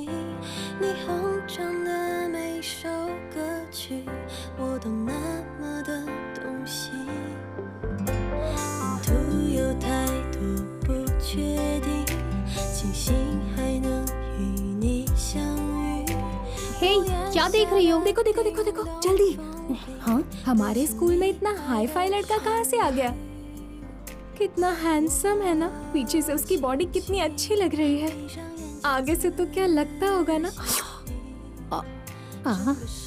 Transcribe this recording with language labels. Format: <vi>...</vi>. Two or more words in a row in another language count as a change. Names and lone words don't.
<zh>你哼唱的每首歌曲，我都那么的动心。沿途有太多不确定，庆幸还能与你相遇。</zh> <hi>हे, क्या देख रही हो? देखो देखो देखो देखो, जल्दी। हाँ? हमारे स्कूल में इतना हाई फाई लड़का कहाँ से आ गया? कितना हैंडसम है ना। पीछे से उसकी बॉडी कितनी अच्छी लग रही है। आगे से तो क्या लगता होगा ना। हाँ।</hi>